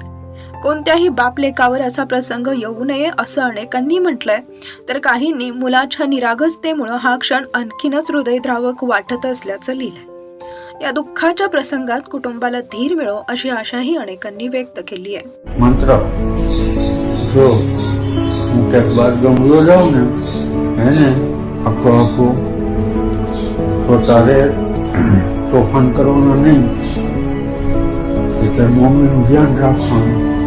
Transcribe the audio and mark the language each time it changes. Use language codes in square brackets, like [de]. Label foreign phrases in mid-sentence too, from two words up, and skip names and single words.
[mr] कोणत्याही बापलेकावर असा प्रसंग येऊ नये असं अनेकांनी म्हटलंय, तर काहींनी मुलाच्या निरागसतेमुळे हा क्षण आणखीनच हृदयद्रावक वाटत असल्याचं लिहिलंय। या दुःखाच्या प्रसंगात कुटुंबाला धीर मिळो अशी आशाही अनेकांनी व्यक्त केली आहे। [gu] मंत्र जो હું ક્યાંક બહાર ગમલો જાઉં ને એને આખો આખો તો તારે તોફાન કરવાનું નહીં, એટલે મમ્મીનું ધ્યાન રાખવાનું,